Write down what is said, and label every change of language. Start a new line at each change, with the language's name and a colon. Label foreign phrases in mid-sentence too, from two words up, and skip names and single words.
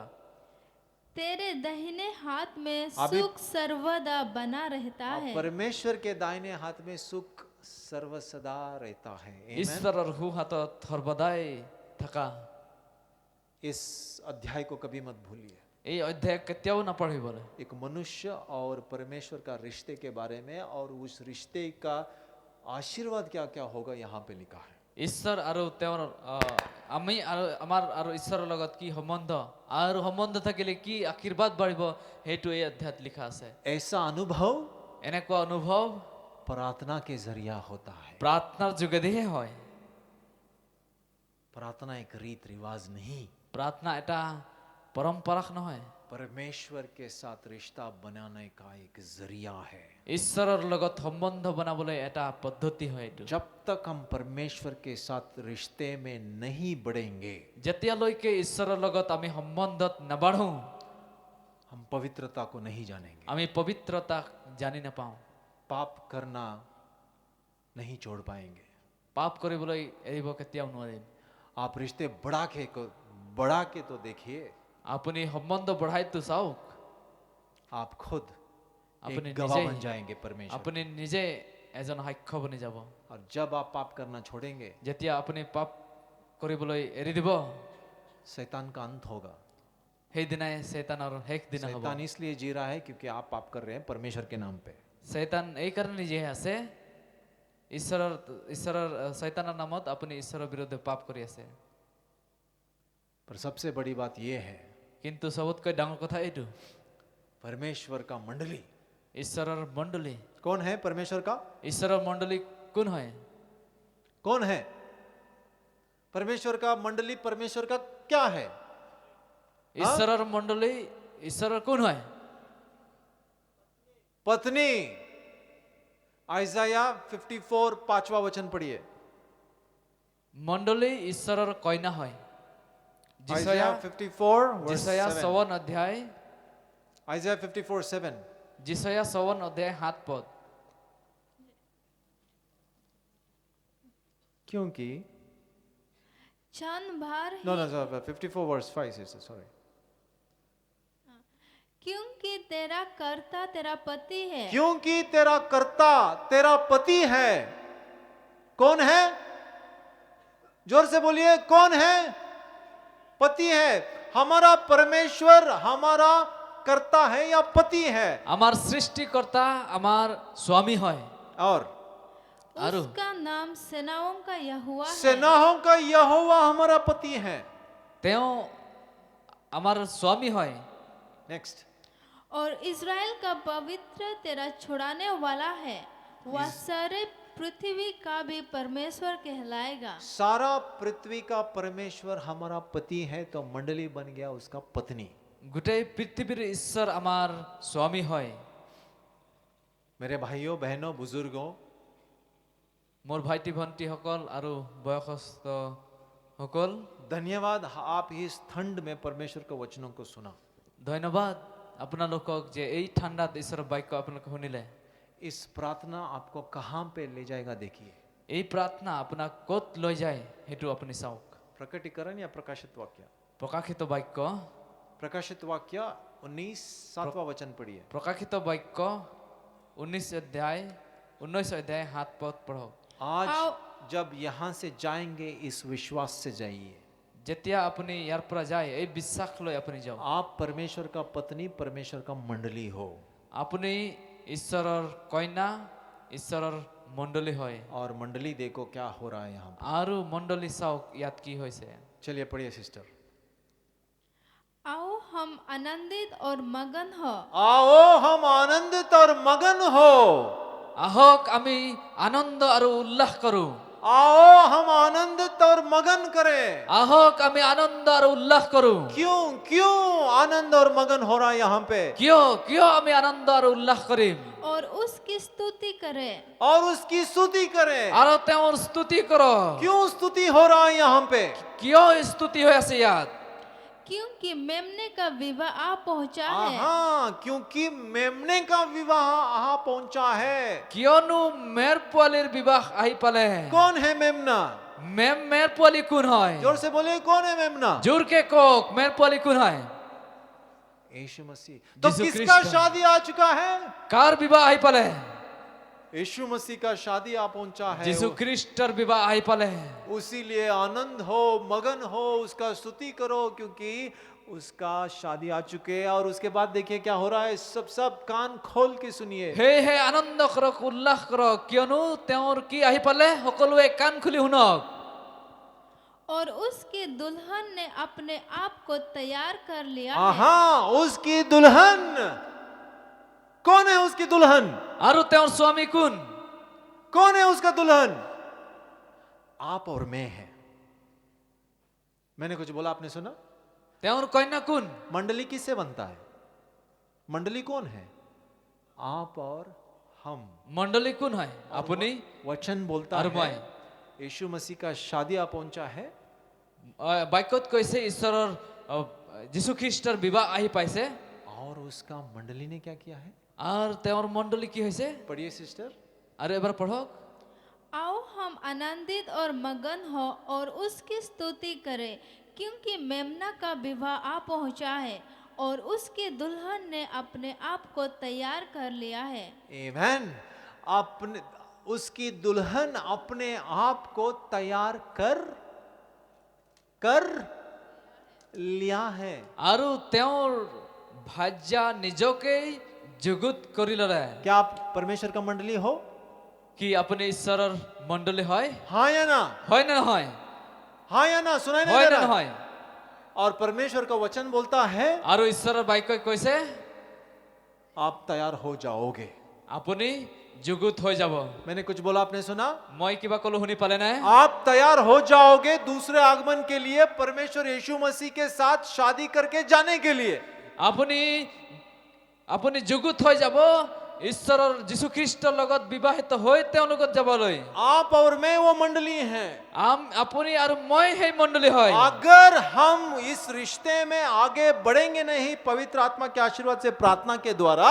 Hindi: तेरे दाहिने हाथ में अभी- सुख सर्वदा बना रहता है। परमेश्वर के दाहिने हाथ में सुख सर्वसदा रहता है। Amen?
Assamese: ঈশ্বৰৰ সু হাতত সৰ্বদাই থকা
Hindi: इस अध्याय को कभी मत भूलिए।
Assamese: এই অধ্যায় কেতিয়াও নপঢ়িবলৈ
Hindi: एक मनुष्य और परमेश्वर का रिश्ते के बारे में, और उस रिश्ते का आशीर्वाद क्या क्या होगा यहाँ पे लिखा है।
Assamese: ঈশ্বৰ আৰু তেওঁৰ আমি আৰু আমাৰ আৰু ঈশ্বৰৰ লগত কি সম্বন্ধ আৰু সম্বন্ধ থাকিলে কি আশীৰ্বাদ বাঢ়িব সেইটো এই অধ্যায়ত লিখা আছে
Hindi: ऐसा अनुभव
Assamese: এনেকুৱা অনুভৱ
Hindi: प्रार्थना के जरिया होता है।
Assamese: প্ৰাৰ্থনাৰ যোগেদিহে হয়
Hindi: प्रार्थना एक रीत रिवाज नहीं,
Assamese: প্ৰাৰ্থনা এটা পৰম্পৰা নহয়
Hindi: परमेश्वर के साथ रिश्ता बनाने का एक जरिया है।
Assamese: ঈশ্বৰৰ লগত সম্বন্ধ বনাবলৈ এটা পদ্ধতি হয় এইটো।
Hindi: जब तक हम परमेश्वर के साथ रिश्ते में नहीं बढ़ेंगे,
Assamese: যেতিয়ালৈকে ঈশ্বৰৰ লগত আমি সম্বন্ধত নাবাঢ়ো,
Hindi: हम पवित्रता को नहीं जानेंगे।
Assamese: আমি পবিত্ৰতাক জানি নাপাওঁ,
Hindi: पाप करना नहीं छोड़ पाएंगे।
Assamese: পাপ কৰিবলৈ এৰিব কেতিয়াও নোৱাৰিম।
Hindi: आप रिश्ते बढ़ा के तो देखिए,
Assamese: আপুনি সম্বন্ধ বঢ়াইতো চাওক,
Hindi: आप खुद अपने एक गवाह निजे- बन जाएंगे परमेश्वर।
Assamese: আপুনি নিজে এজন সাক্ষ্য বনি যাব।
Hindi: और जब आप पाप करना छोड़ेंगे,
Assamese: যেতিয়া আপুনি পাপ কৰিবলৈ এৰি দিব,
Hindi: शैतान का अंत होगा।
Assamese: সেইদিনাই শয়তানৰ শেষ দিন হ'ব।
Hindi: शैतान इसलिए जी रहा है क्योंकि आप पाप कर रहे हैं परमेश्वर के नाम पे।
Assamese: শয়তান এই কাৰণে জীয়াই আছে, ঈশ্বৰৰ শয়তানৰ নামত আপুনি ঈশ্বৰৰ বিৰুদ্ধে পাপ কৰি আছে।
Hindi: पर सबसे बड़ी बात यह है,
Assamese: কিন্তু চবতকৈ ডাঙৰ কথা এইটো,
Hindi: परमेश्वर का मंडली
Assamese: ঈশ্বৰৰ মণ্ডলী।
Hindi: कौन है? परमेश्वर का
Assamese: ঈশ্বৰৰ মণ্ডলী কোন হয়?
Hindi: कौन है? परमेश्वर का मंडली परमेश्वर का क्या है?
Assamese: ঈশ্বৰৰ মণ্ডলী ঈশ্বৰৰ কোন হয়?
Hindi: पत्नी। आइजाया 54 5वां वचन पढ़िए।
Assamese: মণ্ডলী ঈশ্বৰৰ কইনা হয়।
Hindi: आइजाया 54 verse
Assamese: যিচয়া 7। 54 অধ্যায়,
Hindi: आइजाया 54 7।
Assamese: যিচয়া 54 অধ্যায় 7 পদ।
Hindi: क्योंकि क्षण भर
English: no no 54 verse 5 is sorry।
Hindi: क्योंकि तेरा कर्ता तेरा पति है। क्योंकि तेरा कर्ता तेरा पति है। कौन है? जोर से बोलिए, कौन है? पति है। हमारा परमेश्वर हमारा कर्ता है या पति है?
Assamese: আমাৰ সৃষ্টিকৰ্তা আমাৰ স্বামী হয়।
Hindi: और
Assamese: आरु।
Hindi: उसका नाम सेनाओं का यहोवा है। सेनाओं का यहोवा हमारा पति है।
Assamese: তেওঁ আমাৰ স্বামী হয়।
Hindi: नेक्स्ट। और इज़राइल का पवित्र तेरा छुड़ाने वाला है। वह सारे पृथ्वी का भी परमेश्वर कहलाएगा। सारा पृथ्वी का परमेश्वर हमारा पति है तो मंडली बन गया उसका पत्नी।
Assamese: গোটেই পৃথিৱীৰ ঈশ্বৰ আমাৰ স্বামী হয়।
Hindi: मेरे भाइयों बहनों बुजुर्गों,
Assamese: মোৰ ভাইটি ভণ্টিসকল আৰু বয়সস্থ সকল,
Hindi: धन्यवाद आप इस ठंड में परमेश्वर के वचनों को सुना।
Assamese: ধন্যবাদ আপোনালোকক যে এই ঠাণ্ডাত ঈশ্বৰৰ বাক্য আপোনালোকে শুনিলে।
Hindi: इस प्रार्थना आपको कहां पे ले जाएगा देखिए।
Assamese: এই প্ৰাৰ্থনা আপোনাক ক'ত লৈ যায় সেইটো আপুনি চাওক।
Hindi: प्रकटीकरण या प्रकाशित वाक्य?
Assamese: প্ৰকাশিত বাক্য,
Hindi: प्रकाशित वाक्य 19 7वां वचन पढ़िए।
Assamese: প্ৰকাশিত বাক্য 19 অধ্যায় 7 পদ পঢ়ক।
Hindi: आज जब यहां से जाएंगे इस विश्वास से जाइए।
Assamese: যেতিয়া আপুনি ইয়াৰ পৰা যায় এই বিশ্বাস লৈ আপুনি যাওক।
Hindi: आप परमेश्वर का पत्नी परमेश्वर का मंडली हो
Assamese: আপুনি ঈশ্বৰৰ কইনা, ঈশ্বৰৰ মণ্ডলী হয়।
Hindi: और मंडली देखो क्या हो रहा है यहाँ
Assamese: আৰু মণ্ডলী চাওক ইয়াত কি হৈছে।
Hindi: पे। चलिए पढ़िए सिस्टर। आओ हम आनंदित और मगन हो। आओ हम आनंदित और मगन हो।
Assamese: আহক আমি আনন্দ আৰু উল্লাস কৰো।
Hindi: आओ हम आनंदित और मगन करें।
Assamese: আহক আমি আনন্দ আৰু উল্লাস কৰো।
Hindi: क्यों क्यों आनंद और मगन हो रहा है यहाँ पे?
Assamese: কিয় কিয় আমি আনন্দ আৰু উল্লাস কৰিম
Hindi: और उसकी स्तुति करें। और उसकी स्तुति करें।
Assamese: আৰু তেওঁৰ স্তুতি কৰক।
Hindi: क्यों स्तुति हो रहा है यहाँ पे?
Assamese: কিয় স্তুতি হৈ আছে ইয়াত?
Hindi: क्योंकि मेमने का विवाह आ पहुंचा है। हाँ, क्योंकि मेमने का विवाह यहाँ पहुंचा है।
Assamese: কিয়নো মেৰ পোৱালীৰ বিবাহ আহি পালে।
Hindi: कौन है मेमना?
Assamese: মেৰ পোৱালী কোন হয়?
Hindi: जोर से बोलिए, कौन है मेमना?
Assamese: জোৰকে কওক মেৰ পোৱালী কোন হয়?
Hindi: यीशु मसीह। तो यीशु किसका ख्रिस्ट। शादी आ चुका है?
Assamese: কাৰ বিবাহ আহি পালে?
Hindi: यीशु मसीह का शादी आ पहुंचा है।
Assamese: যীশু খ্ৰীষ্টৰ বিবাহ আহি পালে।
Hindi: उसीलिए आनंद हो, मगन हो, उसका स्तुति करो क्योंकि उसका शादी आ चुके हैं। और उसके बाद देखिए क्या हो रहा है। सब कान खोल के सुनिए।
Assamese: সেয়েহে আনন্দ কৰক, উল্লাস কৰক, কিয়নো তেওঁৰ কি আহি পালে? সকলোৱে কাণ খুলি শুনক।
Hindi: और उसकी दुल्हन ने अपने आप को तैयार कर लिया है। हाँ, उसकी दुल्हन। कौन है उसकी दुल्हन?
Assamese: আৰু তেওঁৰ স্বামী কোন?
Hindi: कौन है उसका दुल्हन? आप और मैं है। मैंने कुछ बोला, आपने सुना?
Assamese: তেওঁৰ কন্যা কোন?
Hindi: मंडली किससे बनता है? मंडली कौन है? आप और हम।
Assamese: মণ্ডলী কোন হয়? আপুনি
Hindi: वचन बोलता और मैं। है यीशु मसीह का शादिया पहुंचा है,
Assamese: বাক্যত কৈছে ঈশ্বৰৰ যীশুখ্ৰীষ্টৰ বিবাহ আহি পাইছে
Hindi: और उसका मंडली ने क्या किया है?
Assamese: আৰু তেওঁৰ মণ্ডলী কি হৈছে?
Hindi: पढ़िए सिस्टर।
Assamese: আৰু এবাৰ পঢ়ক।
Hindi: आओ हम आनंदित और मगन हो और उसकी स्तुति करें, क्योंकि मेमना का विवाह आ पहुंचा है और उसकी दुल्हन ने अपने आप को तैयार कर लिया है। आमेन। अपने उसकी दुल्हन अपने आप को तैयार कर लिया है।
Assamese: আৰু তেওঁৰ ভাৰ্যা নিজকেই যুগুত কৰি ল'লে।
Hindi: क्या आप परमेश्वर का मंडली हो?
Assamese: কি আপুনি ঈশ্বৰৰ মণ্ডলী হয়?
Hindi: हाँ या ना?
Assamese: হয় নে নহয়?
Hindi: हाँ या ना? सुनाई नहीं
Assamese: হয়
Hindi: दे
Assamese: নে
Hindi: रहा?
Assamese: নহয়?
Hindi: और परमेश्वर का वचन बोलता है
Assamese: আৰু ঈশ্বৰৰ বাক্যই কৈছে
Hindi: आप तैयार हो जाओगे।
Assamese: আপুনি যুগুত হৈ যাব।
Hindi: मैंने कुछ बोला, आपने सुना?
Assamese: মই কিবা কলো শুনি পালে নে?
Hindi: आप तैयार हो जाओगे दूसरे आगमन के लिए, परमेश्वर यीशु मसीह के साथ शादी करके जाने के लिए।
Assamese: আপুনি আপুনি যুগুত হৈ যাব ঈশ্বৰৰ যীশুখ্ৰীষ্টৰ লগত বিবাহিত হৈ তেওঁৰ লগত যাবলৈ।
Hindi: आप और मैं वो मंडली हैं।
Assamese: আপুনি আৰু মই সেই মণ্ডলী হয়।
Hindi: अगर हम इस रिश्ते में आगे बढ़ेंगे नहीं पवित्र आत्मा के आशीर्वाद से, प्रार्थना के द्वारा,